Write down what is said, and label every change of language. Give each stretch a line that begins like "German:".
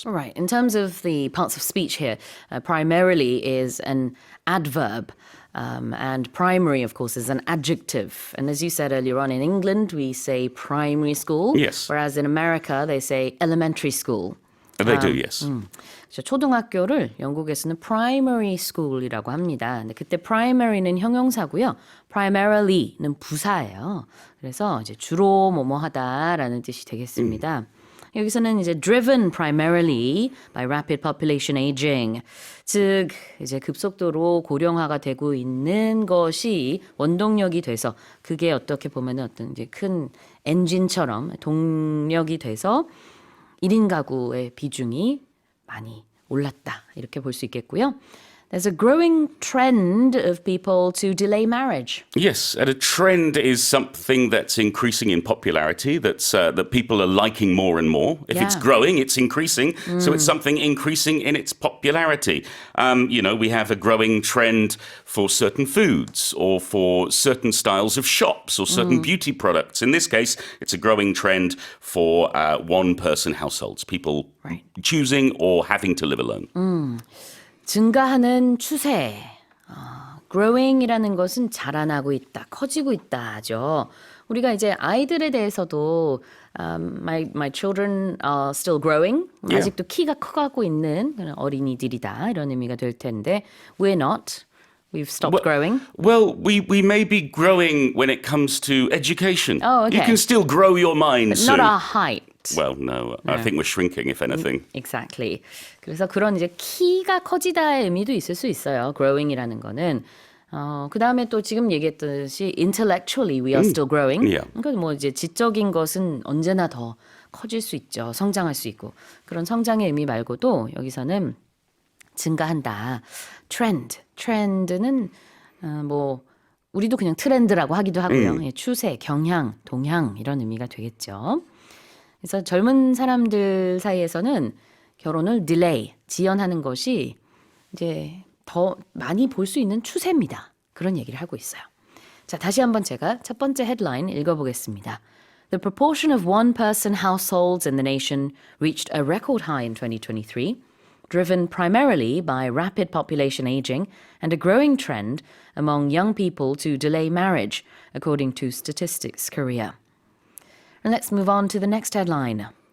English: All right. In terms of the parts of speech here, primarily is an adverb. And primary, of course, is an adjective. And as you said earlier on, in England, we say primary school. Yes. Whereas in America, they say elementary school. They do, yes.
Korean: 초등학교를 영국에서는 primary school이라고 합니다. 근데 그때 primary는 형용사고요. primary는 부사예요. 그래서 이제 주로 뭐뭐 하다라는 뜻이 되겠습니다. 여기서는 이제
English: driven primarily by rapid population aging.
Korean: 즉 이제 급속도로 고령화가 되고 있는 것이 원동력이 돼서 그게 어떻게 보면은 어떤 이제 큰 엔진처럼 동력이 돼서 1인 가구의 비중이 많이 올랐다. 이렇게 볼 수 있겠고요.
English: There's a growing trend of people to delay marriage. Yes, and a trend is something that's increasing in popularity, that people are liking more and more. If it's growing, it's increasing. So it's something increasing in its popularity. We have a growing trend for certain foods or for certain styles of shops or certain beauty products. In this case, it's a growing trend for one-person households, people choosing or having to live alone.
Korean: 증가하는 추세. growing이라는 것은 자라나고 있다, 커지고 있다죠. 우리가 이제 아이들에 대해서도
English: my children are still growing.
Korean: 아직도 키가 커가고 있는 그런 어린이들이다. 이런 의미가 될 텐데
English: we're not. We've stopped growing. Well, we may be growing when it comes to education. Oh, okay. You can still grow your mind But soon. not our height. Well, no. I think we're shrinking, if anything. Exactly.
Korean: 그래서 그런 이제 키가 커지다의 의미도 있을 수 있어요. growing이라는 거는. 그 다음에 또 지금 얘기했듯이
English: intellectually we are still growing.
Korean: 그러니까 뭐 이제 지적인 것은 언제나 더 커질 수 있죠. 성장할 수 있고. 그런 성장의 의미 말고도 여기서는 증가한다. 트렌드는 뭐 우리도 그냥 트렌드라고 하기도 하고요. 추세, 경향, 동향 이런 의미가 되겠죠. 그래서 젊은 사람들 사이에서는 결혼을 딜레이, 지연하는 것이 이제 더 많이 볼 수 있는 추세입니다. 그런 얘기를 하고 있어요. 자, 다시 한번 제가 첫 번째 헤드라인 읽어보겠습니다.
English: The proportion of one-person households in the nation reached a record high in 2023, driven primarily by rapid population aging and a growing trend among young people to delay marriage, according to Statistics Korea. And let's move on to the next headline.